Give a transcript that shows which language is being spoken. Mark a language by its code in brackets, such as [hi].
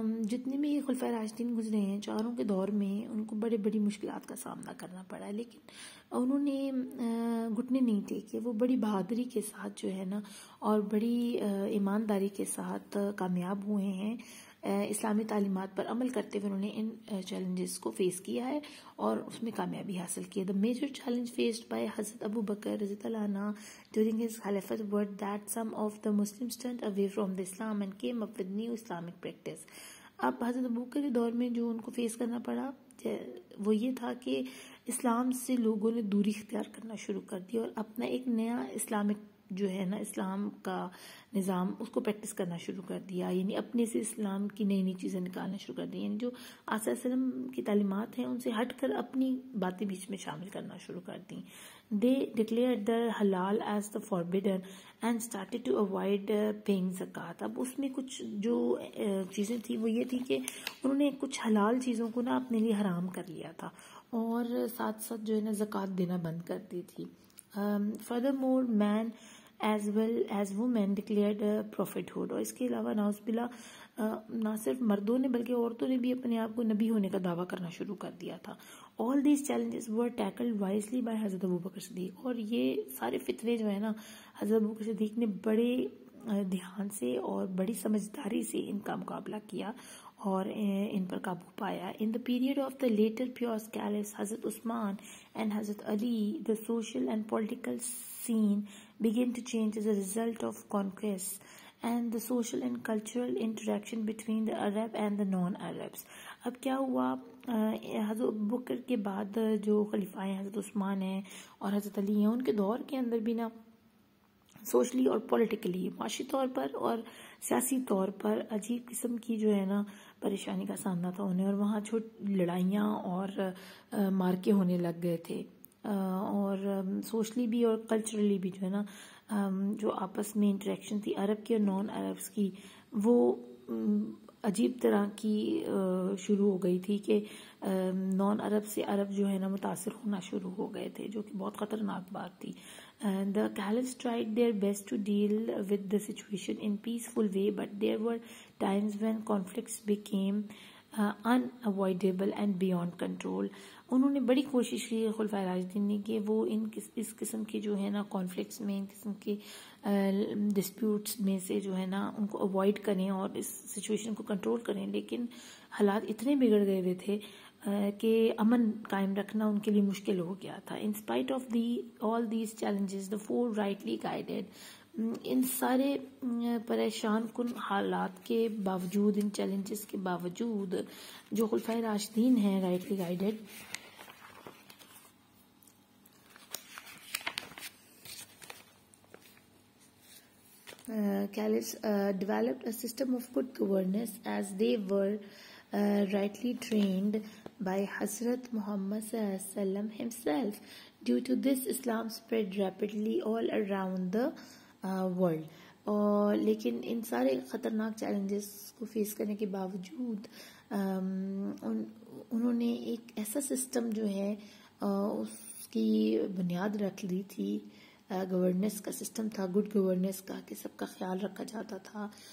[ur] جتنے بھی یہ خلفائے راشدین گزرے ہیں چاروں کے دور میں، ان کو بڑی مشکلات کا سامنا کرنا پڑا، لیکن انہوں نے گھٹنے نہیں ٹیکے. وہ بڑی بہادری کے ساتھ جو ہے نا اور بڑی ایمانداری کے ساتھ کامیاب ہوئے ہیں. اسلامی تعلیمات پر عمل کرتے ہوئے انہوں نے ان چیلنجز کو فیس کیا ہے اور اس میں کامیابی حاصل کی ہے. [en] The major challenge faced by Hazrat Abu Bakr رضی اللہ عنہ during his caliphate were that some of the Muslims turned away from the Islam and came up with new Islamic practice. [ur] اب حضرت ابو بکر کے دور میں جو ان کو فیس کرنا پڑا وہ یہ تھا کہ اسلام سے لوگوں نے دوری اختیار کرنا شروع کر دی اور اپنا ایک نیا اسلامک جو ہے نا اسلام کا نظام اس کو پریکٹس کرنا شروع کر دیا، یعنی اپنے سے اسلام کی نئی چیزیں نکالنا شروع کر دی، یعنی جو آصلی وسلم کی تعلیمات ہیں ان سے ہٹ کر اپنی باتیں بیچ میں شامل کرنا شروع کر دیں. [en] They declared the halal as the forbidden and started to avoid paying zakat. [ur] اب اس میں کچھ جو چیزیں تھیں وہ یہ تھی کہ انہوں نے کچھ حلال چیزوں کو نا اپنے لیے حرام کر لیا تھا اور ساتھ جو ہے نا زکوٰۃ دینا بند کر دی تھی. [en] Furthermore, man as well as women declared prophethood. [ur] اور اس کے علاوہ نعوذ باللہ نہ صرف مردوں نے بلکہ عورتوں نے بھی اپنے آپ کو نبی ہونے کا دعویٰ کرنا شروع کر دیا تھا. [en] All these challenges were tackled wisely by Hazrat Abu Bakr Siddiq. [ur] اور یہ سارے فتنے جو ہے نا حضرت ابو بکر صدیق نے بڑے دھیان سے اور بڑی سمجھداری سے ان کا مقابلہ کیا اور ان پر قابو پایا. [en] In the period of the later pious caliphs Hazrat Usman and Hazrat Ali, the social and political scene began to change as a result of conquests and the social and cultural interaction between the Arab and the non-Arabs. [ur] اب کیا ہوا، حضرت بکر کے بعد جو خلیفہ ہیں حضرت عثمان ہیں اور حضرت علی ہیں، ان کے دور کے اندر بھی نا سوشلی اور پولیٹیکلی، معاشی طور پر اور سیاسی طور پر عجیب قسم کی جو ہے نا پریشانی کا سامنا تھا انہیں، اور وہاں لڑائیاں اور مارکے ہونے لگ گئے تھے، اور سوشلی بھی اور کلچرلی بھی جو ہے نا جو آپس میں انٹریکشن تھی عرب کی اور نان عربس کی، وہ عجیب طرح کی شروع ہو گئی تھی کہ نان عرب سے عرب جو ہے نا متاثر ہونا شروع ہو گئے تھے، جو کہ بہت خطرناک بات تھی. [en] The caliphs tried their best to deal with the situation in peaceful way, but there were times when conflicts became unavoidable and beyond control. [ur] انہوں نے بڑی کوشش کی خلفائے راشدین نے کہ وہ اس قسم کے جو ہے نا کانفلکٹس میں، ان قسم کے ڈسپیوٹس میں سے جو ہے نا ان کو اوائڈ کریں اور اس سچویشن کو کنٹرول کریں، لیکن حالات اتنے بگڑ گئے ہوئے تھے کہ امن قائم رکھنا ان کے لیے مشکل ہو گیا تھا. [en] in spite of all these challenges the four rightly guided، [ur] ان سارے پریشان کن حالات کے باوجود، ان چیلنجز کے باوجود جو خلفائے راشدین ہیں rightly guided, [en] caliphs developed a system of good governance as they were rightly trained by Hazrat Muhammad ﷺ himself. Due to this, Islam spread rapidly all around the world. [ur] اور لیکن ان سارے خطرناک چیلنجز کو فیس کرنے کے باوجود انہوں نے ایک ایسا سسٹم جو ہے اس کی بنیاد رکھ لی تھی، گورننس کا سسٹم تھا، گڈ گورننس کا، کہ سب کا خیال رکھا جاتا تھا.